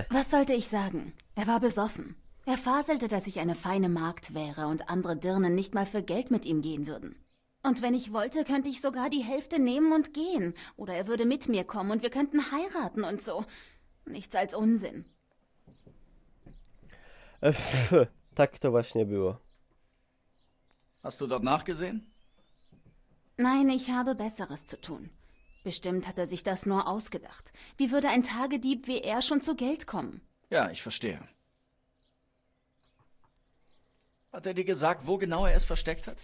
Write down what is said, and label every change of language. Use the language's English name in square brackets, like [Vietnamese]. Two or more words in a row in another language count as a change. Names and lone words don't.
[German] Was sollte ich sagen? Er war besoffen. Er faselte, dass ich eine feine Magd wäre und andere Dirnen nicht mal für Geld mit ihm gehen würden. Und wenn ich wollte, könnte ich sogar die Hälfte nehmen und gehen. Oder er würde mit mir kommen und wir könnten heiraten und so. Nichts als Unsinn. [Polish] Tak to właśnie było. [German] Hast du dort nachgesehen? Nein, ich habe Besseres zu tun. Bestimmt hat er sich das nur ausgedacht. Wie würde ein Tagedieb wie er schon zu Geld kommen? Ja, ich verstehe. Hat er dir gesagt, wo genau er es versteckt hat?